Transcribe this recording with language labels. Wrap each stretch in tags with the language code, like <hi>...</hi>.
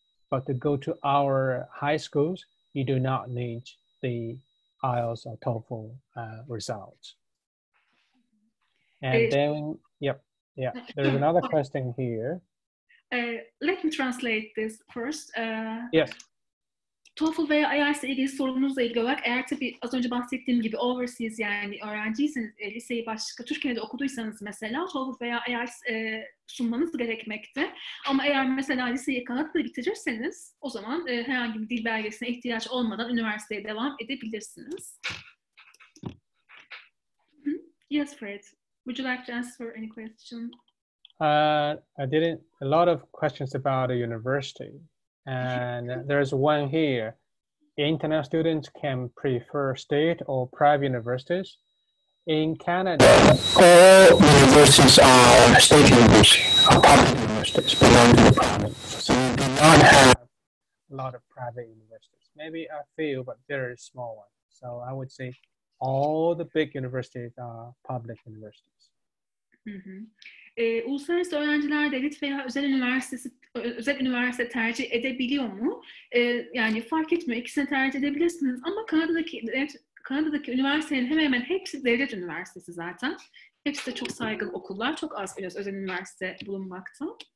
<en>But to go to our high schools, you do not need the IELTS or TOEFL results. And then, yep. Yeah, there's another question here. Let me translate this first. Yes.</en> <tr>TOEFL veya IELTS ile ilgili sorunuzla ilgili olarak, eğer tabii az önce bahsettiğim gibi overseas yani öğrenciyseniz, liseyi başka Türkiye'de okuduysanız mesela TOEFL veya IELTS sunmanız gerekmekte. Ama eğer mesela liseyi Kanada'da bitirirseniz o zaman herhangi bir dil belgesine ihtiyaç olmadan üniversiteye devam edebilirsiniz.</tr> <en>Yes, Fred. Would you like to answer any question? I didn't. A lot of questions about a university, and there's one here. International students can prefer state or private universities. In Canada, all universities are state universities, are public universities, belong to the province. So you do not have a lot of private universities. Maybe a few, but very small ones. So I would say all the big universities are public universities.</en> <tr>Uluslararası öğrenciler devlet veya özel üniversite tercih edebiliyor mu? Yani fark etmiyor. İkisini tercih edebilirsiniz. Ama Kanada'daki üniversitelerin hemen hemen hepsi devlet üniversitesi zaten. Hepsi de çok saygın okullar. Çok az özel üniversite bulunmakta.</tr>